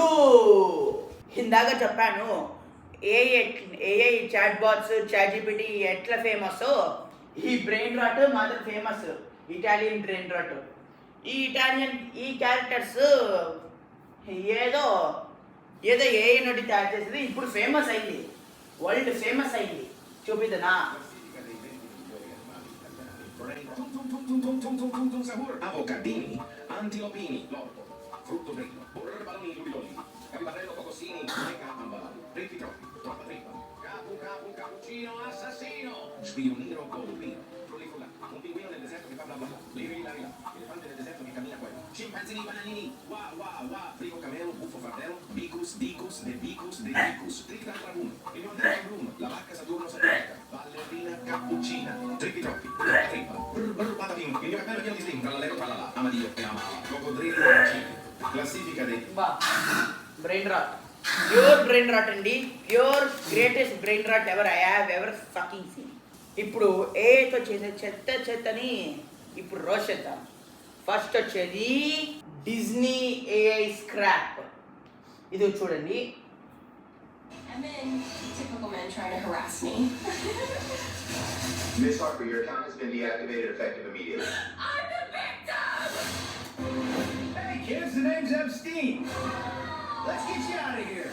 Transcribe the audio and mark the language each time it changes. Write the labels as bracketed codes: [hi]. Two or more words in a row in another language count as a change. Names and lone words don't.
[te] ఇందాక చెప్పాను [en] AI chat bots, [te] చాట్ జీపీటీ ఎట్లా ఫేమస్, ఈ [en] brain rot [te] మాత్రం ఫేమస్. [en] Italian brain rot. [te] ఈ క్యారెక్టర్స్ ఏదో ఏఐ నుండి తయారు చేసేది ఇప్పుడు ఫేమస్ అయింది, [en] world famous [te] అయింది. చూపిద్దనా? [it] Avocadini, antilopini, lorpo, frutto dritto, burro baloni lubiloni, capibarello cocosini, mega ambalato, rippi troppi, troppa trippa, cappuccino assassino, spioniro colpino, prolifugante, un pinguino nel deserto che fa bla bla bla, liri la rila, elefante nel deserto che cammina quello, scimpanzini bananini, frigo camelo, buffo fratello, bicus, dicus, de bicus, tritantrabum, il nordestro la vacca Saturno saturnica, ballerina cappuccina, trippi troppi, troppa trippa, patapim, il mio cappello pieno di slim, trallallero trallala, amadio e ama, coccodrillo e classifica dei [en] ba brain rot, pure brain rot అండి, pure greatest brain rot ever I have ever fucking seen. [te] ఇప్పుడు ఏతో చేసే చెత్తని ఇప్పుడు రోస్ట్ చేద్దాం. ఫస్ట్ వచ్చేది డిజ్నీ [en] AI scrap. [te] ఇది చూడండి. [en] I'm in. Typical men trying to harass me. Miss Harper, your account has been deactivated effective immediately. I'm the victim! Hey kids, the name's Epstein. Let's get you out of here.